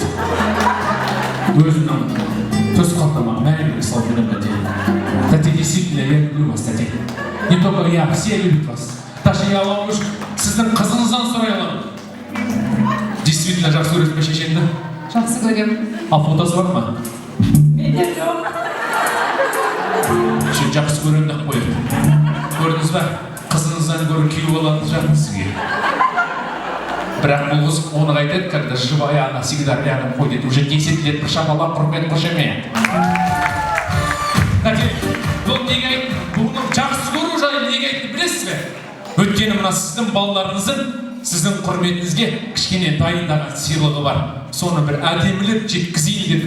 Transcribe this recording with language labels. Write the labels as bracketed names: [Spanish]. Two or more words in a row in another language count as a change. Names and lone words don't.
[Kazakh] Өзімнің төс қалтама мәңгілік салып жүрем, тәте. Тәте, [Russian] действительно, я люблю вас, тәте. Не только я, все любят вас. Даже я вам уж [Kazakh] сіздің қызыңыздан сұрай аламын. Действительно жақсы көресің бе шешеңді? Жақсы көрем. А фотосы бар ма? Менде жоқ. Сен жақсы көремін ақ қояды. Көрдіңіз ба? Қызыңыздан гөрі күйеу балаңыз жақын сізге. Бірақ бұл қыз оны қайтеді, [Russian] когда живая она всегда рядом ходит. Уже 10 лет [Kazakh] шапалақ құрмет қошеме. Кәте, бұл неге айтты? Бұның жақсы көру жайын неге айтты білесіз бе? Өйткені мына сіздің балаларыңыздың сіздің құрметіңізге кішкене дайындаған сыйлығы бар. Соны бір әдемілеп жеткізейін дедім.